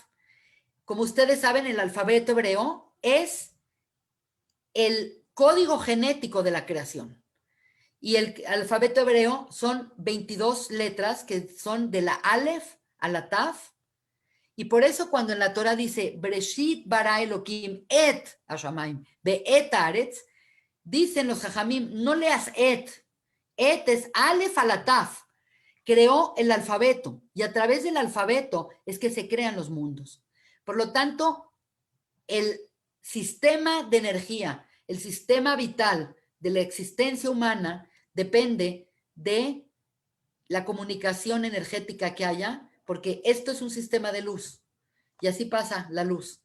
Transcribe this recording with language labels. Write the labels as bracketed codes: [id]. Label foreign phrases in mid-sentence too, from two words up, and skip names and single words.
[es] Como ustedes saben, el alfabeto hebreo es el código genético de la creación. Y el alfabeto hebreo son 22 letras que son de la Aleph a la Taf. Y por eso cuando en la Torah dice [he] בראשית ברא אלהים את השמים ואת הארץ, [es] dicen los Jajamim, no leas et es Aleph a la Taf. Creó el alfabeto y a través del alfabeto es que se crean los mundos. Por lo tanto, el sistema de energía, el sistema vital de la existencia humana depende de la comunicación energética que haya, porque esto es un sistema de luz y así pasa la luz.